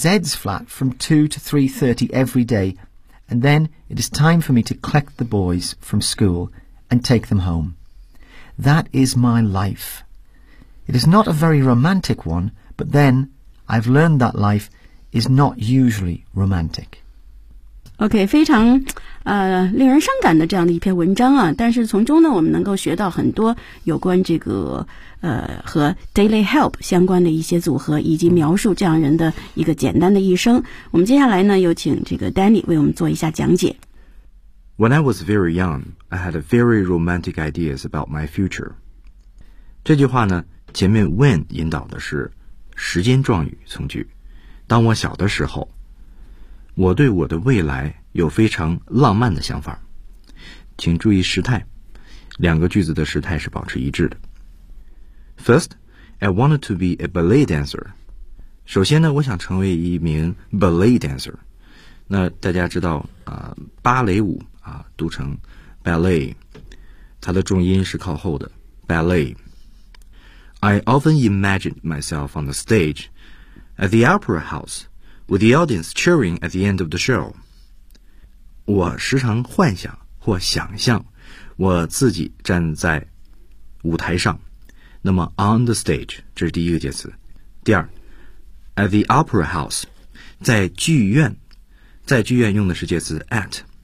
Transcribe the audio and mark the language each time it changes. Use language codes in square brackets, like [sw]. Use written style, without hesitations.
[en] Z's flat from 2 to 3:30 every day, and then it is time for me to collect the boys from school and take them home. That is my life. It is not a very romantic one, but then I've learned that life is not usually romantic. [zh] OK, 非常令人伤感的这样的一篇文章啊，但是从中呢我们能够学到很多有关这个和 daily help 相关的一些组合，以及描述这样人的一个简单的一生。我们接下来呢有请这个 Danny 为我们做一下讲解。 [en] When I was very young, I had a very romantic ideas about my future. [zh] 这句话呢前面 when 引导的是时间状语从句，当我小的时候，我对我的未来有非常浪漫的想法。请注意时态，两个句子的时态是保持一致的。 [en] First, I wanted to be a ballet dancer. [zh] 首先呢，我想成为一名 [en] ballet dancer。 [zh] 那大家知道啊，芭蕾舞啊，读成 ballet， 它的重音是靠后的 ballet。 [en] I often imagined myself on the stage at the opera house. With the audience cheering at the end of the show. [zh] 我时常幻想或想象我自己站在舞台上。那么 on the stage, 这是第一个介词。第二 at the opera house, 在剧院，在剧院用的是介词 at。